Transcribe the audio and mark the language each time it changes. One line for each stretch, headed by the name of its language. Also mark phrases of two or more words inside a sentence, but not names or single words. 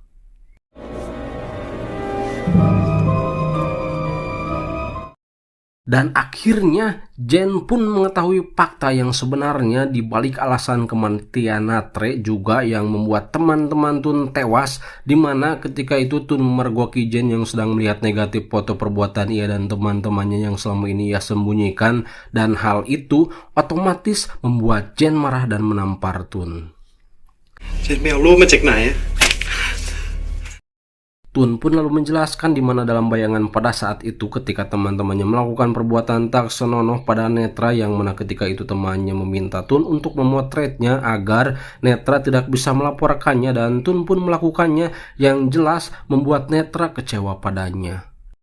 Indonesian: Dan akhirnya Jen pun mengetahui fakta yang sebenarnya di balik alasan kematian Natre juga yang membuat teman-teman Tun tewas, di mana ketika itu Tun memergoki Jen yang sedang melihat negatif foto perbuatan ia dan teman-temannya yang selama ini ia sembunyikan, dan hal itu otomatis membuat Jen marah dan menampar Tun.
Thai: Jen ไปเอารูปมาจากไหน
Indonesian: Tun pun lalu menjelaskan di mana dalam bayangan pada saat itu ketika teman-temannya melakukan perbuatan tak senonoh pada Netra, yang mana ketika itu temannya meminta Tun untuk memotretnya agar Netra tidak bisa melaporkannya, dan Tun pun melakukannya yang jelas membuat Netra kecewa padanya.